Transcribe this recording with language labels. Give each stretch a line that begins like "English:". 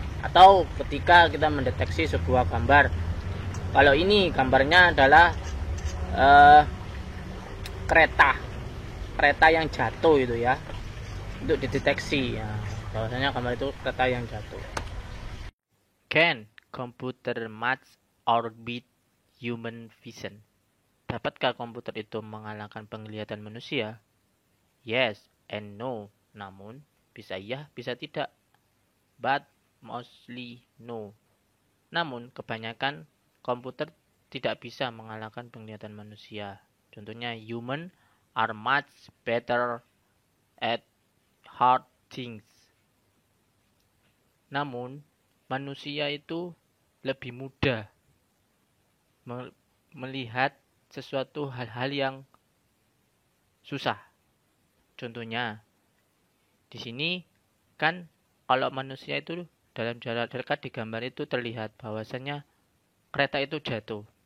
Indonesian: Atau ketika kita mendeteksi sebuah gambar, kalau ini gambarnya adalah kereta yang jatuh itu, ya, untuk dideteksi, ya, bahwasanya gambar itu kereta yang jatuh.
English: Can computer match or beat human vision?
Indonesian: Dapatkah komputer itu mengalahkan penglihatan manusia?
English: Yes and no.
Indonesian: Namun bisa iya, bisa tidak.
English: But mostly no.
Indonesian: Namun kebanyakan komputer tidak bisa mengalahkan penglihatan manusia.
English: Contohnya, human are much better at hard things.
Indonesian: Namun manusia itu lebih mudah melihat sesuatu hal-hal yang susah. Contohnya, di sini kan kalau manusia itu dalam jarak dekat di gambar itu terlihat bahwasanya kereta itu jatuh.